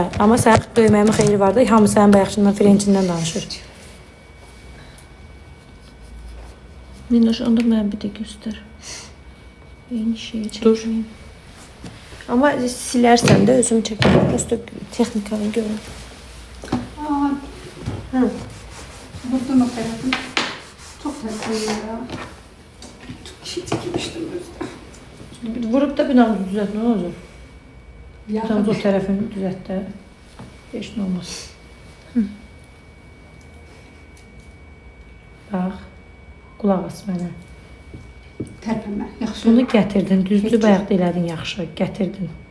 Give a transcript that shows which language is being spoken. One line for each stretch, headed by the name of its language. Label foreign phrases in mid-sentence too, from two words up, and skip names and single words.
Azerbaijani: Amma sənin döyməyimin xeyri var da, hamı sənin bayaqçından, Frençindən danışır. Minnoş, onda mənə bir də göstər. Eyni şeyi çəkməyim. Amma silərsən də özüm çəkərəm. Prosto texnikanı görün.
Turkish: Buradan o tarafı çok tertemiz ya. Çok kişi çekmiştim özde.
Azerbaijani: Vurup da binanı düzelt, nə olacaq? Ya Tam o tərəfini düzelt də. Heç nə olmaz. Bax, qulaq as mənə. terpeme. Yaxşı. Bunu gətirdin, düzdür, bayaq da elədin yaxşı, gətirdin.